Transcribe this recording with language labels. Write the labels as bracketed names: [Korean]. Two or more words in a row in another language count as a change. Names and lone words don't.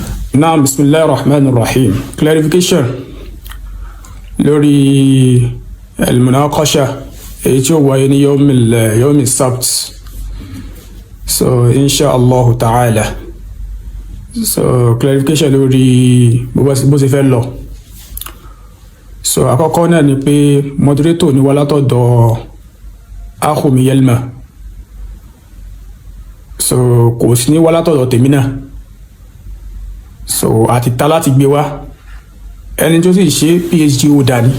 [Arabic] Naam, bismillahir rahmanir rahim. [Yoruba] Clarification lórí al-munaqasha èyí tí ó wáyé ní [Arabic] yawmi sabt. So insha Allah ta'ala. [Yoruba] So clarification lórí bó ṣe fẹ́ lọ. So àkọ́kọ́ náà ni pé moderator ni wá látọ̀dọ̀ Akhumi Yelma. So kò sí ní wá látọ̀dọ̀ tèmi náà. So àti ta láti gbé wá ẹni tó sì ṣe [English] PhD holder [Yoruba] ni.